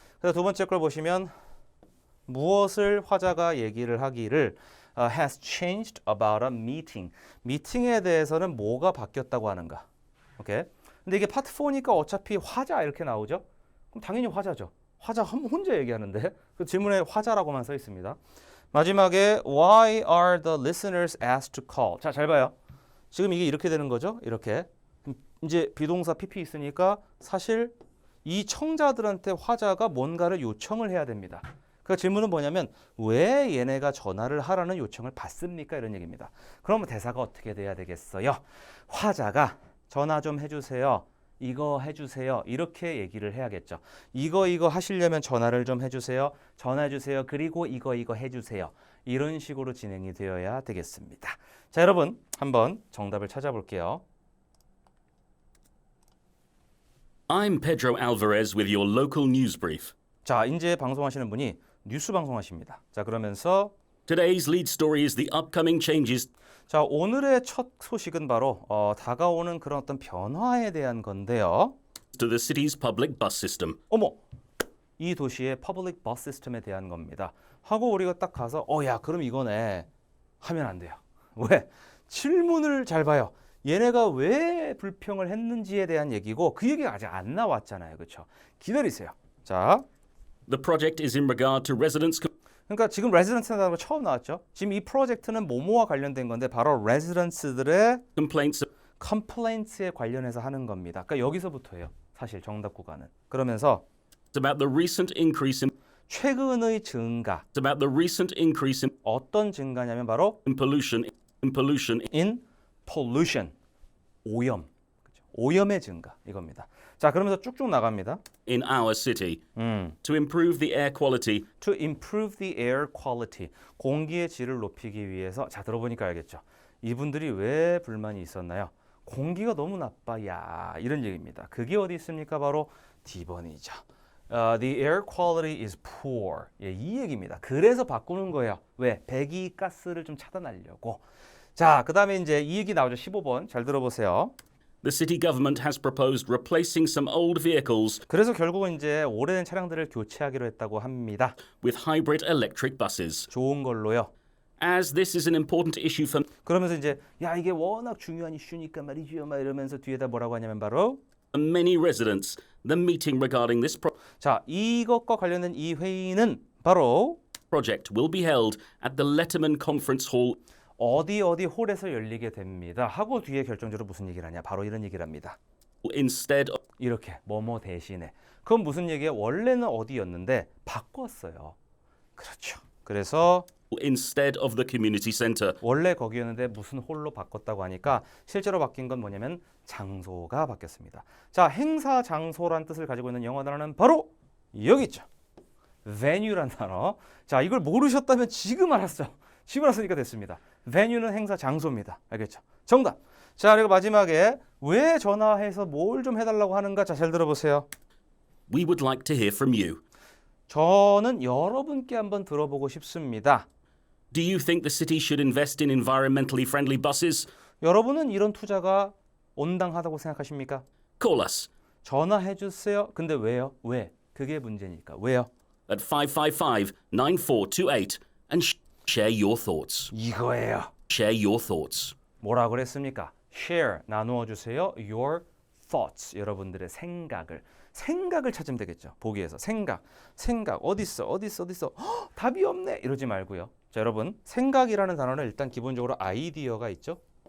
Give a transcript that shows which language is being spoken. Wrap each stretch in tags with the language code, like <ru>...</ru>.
<ko>그래서 두 번째 걸 보시면 무엇을 화자가 얘기를 하기를</ko> <en>has changed about a meeting.</en> <ko>미팅에 대해서는 뭐가 바뀌었다고 하는가. 오케이. 근데 이게 파트 4니까 어차피 화자 이렇게 나오죠. 그럼 당연히 화자죠. 화자 혼자 얘기하는데 그 질문에 화자라고만 써 있습니다. 마지막에</ko> <en>Why are the listeners asked to call?</en> <ko>자, 잘 봐요. 지금 이게 이렇게 되는 거죠. 이렇게. 이제 비동사 PP 있으니까 사실 이 청자들한테 화자가 뭔가를 요청을 해야 됩니다. 그 질문은 뭐냐면 왜 얘네가 전화를 하라는 요청을 받습니까? 이런 얘기입니다. 그러면 대사가 어떻게 돼야 되겠어요? 화자가 전화 좀 해주세요. 이거 해주세요. 이렇게 얘기를 해야겠죠. 이거 하시려면 전화를 좀 해주세요. 전화해주세요. 그리고 이거 해주세요. 이런 식으로 진행이 되어야 되겠습니다. 자, 여러분 한번 정답을 찾아볼게요.</ko> <en>I'm Pedro Alvarez with your local news brief.</en> <ko>자, 이제 방송하시는 분이 뉴스 방송하십니다. 자, 그러면서</ko> <en>Today's lead story is the upcoming changes</en> <ko>자, 오늘의 첫 소식은 바로 다가오는 그런 어떤 변화에 대한 건데요.</ko> <en>to the city's public bus system.</en> <ko>어머, 이 도시의 퍼블릭 버스 시스템에 대한 겁니다. 하고 우리가 딱 가서 야, 그럼 이거네 하면 안 돼요. 왜? 질문을 잘 봐요. 얘네가 왜 불평을 했는지에 대한 얘기고 그 얘기가 아직 안 나왔잖아요. 그렇죠? 기다리세요. 자,</ko> <en>The project is in regard to residents'</en> <ko>그러니까 지금 레지던스라는 거 처음 나왔죠. 지금 이 프로젝트는 뭐뭐와 관련된 건데 바로 레지던스들의</ko> <en>complaints</en> <ko>컴플레인트에 관련해서 하는 겁니다. 그러니까 여기서부터예요. 사실 정답 구간은. 그러면서</ko> <en>It's about the recent increase in</en> <ko>최근의 증가.</ko> <en>It's about the recent increase</en> <ko>어떤 증가냐면 바로</ko> <en>in pollution in pollution.</en> <ko>오염. 그죠? 오염의 증가 이겁니다. 자, 그러면서 쭉쭉 나갑니다.</ko> <en>in our city. To improve the air quality To improve the air quality.</en> <ko>공기의 질을 높이기 위해서. 자, 들어보니까 알겠죠. 이분들이 왜 불만이 있었나요? 공기가 너무 나빠. 야, 이런 얘기입니다. 그게 어디 있습니까? 바로 D번이죠.</ko> <en>The air quality is poor.</en> <ko>예, 이 얘기입니다. 그래서 바꾸는 거예요. 왜? 배기가스를 좀 차단하려고. 자, 그 다음에 이제 이 얘기 나오죠. 15번. 잘 들어보세요.</ko> <en>The city government has proposed replacing some old vehicles</en> <ko>그래서 결국은 이제 오래된 차량들을 교체하기로 했다고 합니다.</ko> <en>with hybrid electric buses.</en> <ko>좋은 걸로요.</ko> <en>As this is an important issue for</en> <ko>그러면서 이제 야 이게 워낙 중요한 이슈니까 말이죠. 막 이러면서 뒤에다 뭐라고 하냐면 바로</ko> <en>many residents, the meeting regarding this</en> <ko>자 이것과 관련된 이 회의는 바로</ko> <en>project will be held at the Letterman Conference Hall</en> <ko>어디 홀에서 열리게 됩니다. 하고 뒤에 결정적으로 무슨 얘기를 하냐. 바로 이런 얘기를 합니다.</ko> <en>instead of</en> <ko>이렇게 뭐뭐 대신에. 그건 무슨 얘기예요? 원래는 어디였는데 바꿨어요. 그렇죠. 그래서</ko> <en>instead of the community center.</en> <ko>원래 거기였는데 무슨 홀로 바꿨다고 하니까 실제로 바뀐 건 뭐냐면 장소가 바뀌었습니다. 자, 행사 장소란 뜻을 가지고 있는 영어 단어는 바로 여기 있죠. venue란 단어. 자, 이걸 모르셨다면 지금 알았어요. 지금 알았으니까 됐습니다. venue는 행사 장소입니다. 알겠죠? 정답. 자, 그리고 마지막에 왜 전화해서 뭘 좀 해달라고 하는가? 자, 잘 들어보세요.</ko> <en>We would like to hear from you.</en> <ko>저는 여러분께 한번 들어보고 싶습니다.</ko> <en>Do you think the city should invest in environmentally friendly buses?</en> <ko>여러분은 이런 투자가 온당하다고 생각하십니까?</ko> <en>Call us</en> <ko>전화해 주세요. 근데 왜요? 왜? 그게 문제니까. 왜요?</ko> <en>at 555-9428 and share your thoughts.</en> <ko>이거예요.</ko> <en>Share your thoughts.</en> <ko>뭐라 그랬습니까? Share, 나누어 주세요. Your thoughts, 여러분들의 생각을 찾으면 되겠죠. 보기에서 생각 어디 있어? 헉, 답이 없네. 이러지 말고요. 자, 여러분 생각이라는 단어는 일단 기본적으로 아이디어가 있죠.</ko>